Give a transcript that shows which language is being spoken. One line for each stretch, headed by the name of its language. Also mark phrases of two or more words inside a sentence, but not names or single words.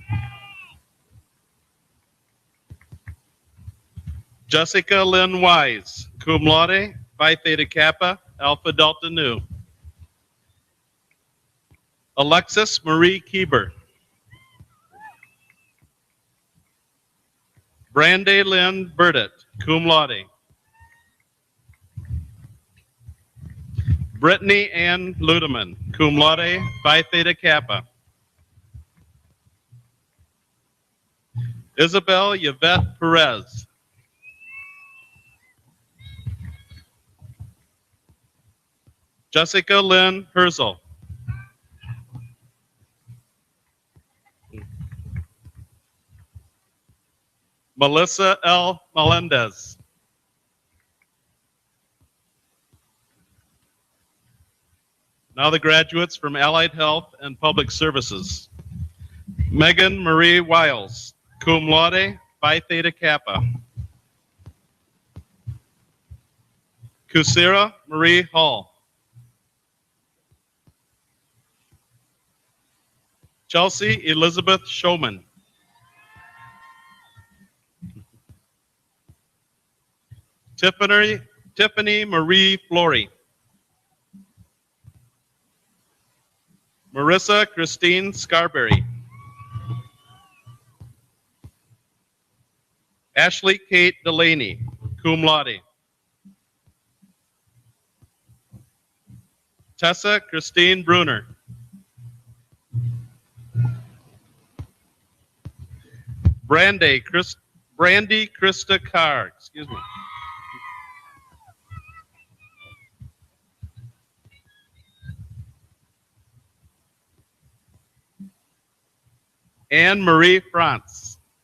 English: Jessica Lynn Wise, cum laude, Phi Theta Kappa, Alpha Delta Nu. Alexis Marie Kieber. Brandy Lynn Burdett, cum laude. Brittany Ann Ludeman, cum laude, Phi Theta Kappa. Isabel Yvette Perez. Jessica Lynn Herzl. Melissa L. Melendez. Now the graduates from Allied Health and Public Services. Megan Marie Wiles, cum laude, Phi Theta Kappa. Kusira Marie Hall. Chelsea Elizabeth Showman. Tiffany Marie Flory. Marissa Christine Scarberry. Ashley Kate Delaney, cum laude. Tessa Christine Bruner. Brandy Krista Carr, excuse me. Anne Marie France.